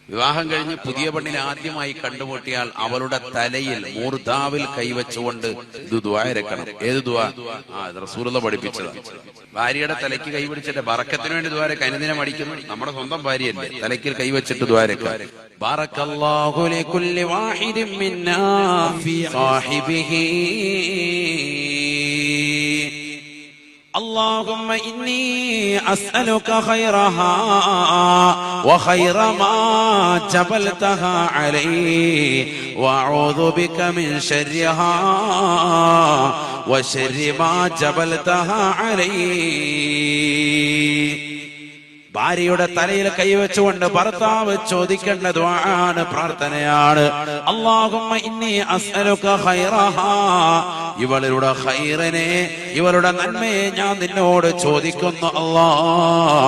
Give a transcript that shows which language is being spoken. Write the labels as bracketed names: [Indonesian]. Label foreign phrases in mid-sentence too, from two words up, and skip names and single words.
[Malayalam] വിവാഹം കഴിഞ്ഞ് പുതിയ പെണ്ണിനെ ആദ്യമായി കണ്ടുമുട്ടിയാൽ അവളുടെ തലയിൽ മൂർധാവിൽ കൈവച്ചുകൊണ്ട് ഇത് ദുആ ഇറക്കണം. ഏത് ദുആ? റസൂലുള്ളാഹി പഠിപ്പിച്ചതാണ്. ഭാര്യയുടെ തലയ്ക്ക് കൈപിടിച്ചിട്ട് ബറക്കത്തിന് വേണ്ടി ദുആ ഇറക്കാൻ. എന്തിനാ മടിക്കുന്നു? നമ്മുടെ സ്വന്തം ഭാര്യയല്ലേ, തലയ്ക്ക് കൈവച്ചിട്ട് ദുആ ഇറക്കാൻ. [Arabic] بارك الله لكل واحد منا في صاحبه اللهم إني أسألك خيرها وخير ما جبلتها عليه وأعوذ بك من شرها وشر ما جبلتها عليه. [Malayalam] ഭാര്യയുടെ തലയിൽ കൈവച്ചുകൊണ്ട് ഭർത്താവ് ചോദിക്കേണ്ട ദുആണ്, പ്രാർത്ഥനയാണ്. [Arabic] اللهم إني أسألك خيرها, [Malayalam] ഇവളുടെ ഖൈറിനെ, ഇവളുടെ നന്മയെ ഞാൻ നിന്നോട് ചോദിക്കുന്നു അല്ലാഹ്.